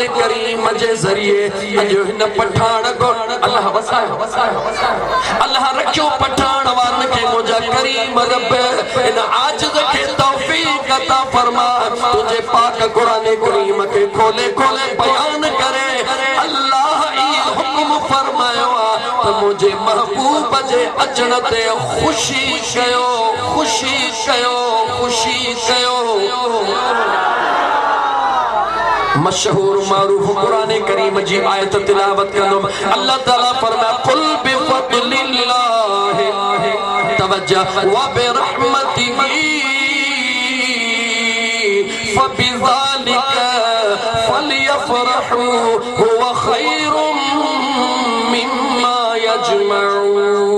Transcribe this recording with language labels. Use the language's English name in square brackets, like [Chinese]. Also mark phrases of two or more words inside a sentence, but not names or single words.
[Sindhi] करीम जे ज़रिए अॼु हिन पठाण को अल्लाह वसायो अल्लाह रखियो पठाण वारनि खे मुंहिंजा करीम रब इन आजिज़ खे तौफ़ीक़ अता फरमा तुंहिंजे पाक क़ुरान करीम खे खोले खोले बयान करे अल्लाह ई हुक्म फरमायो त मुंहिंजे महबूब जे अचण ते ख़ुशी कयो ख़ुशी कयो ख़ुशी कयो। मशहूर मारूफ कुरान करीम जी आयत तिलावत कंदुम अल्लाह ताला फरमाया [Arabic] قل بفضل الله توجه و برحمته فبذلك فليفرحوا هو خير مما يجمعون.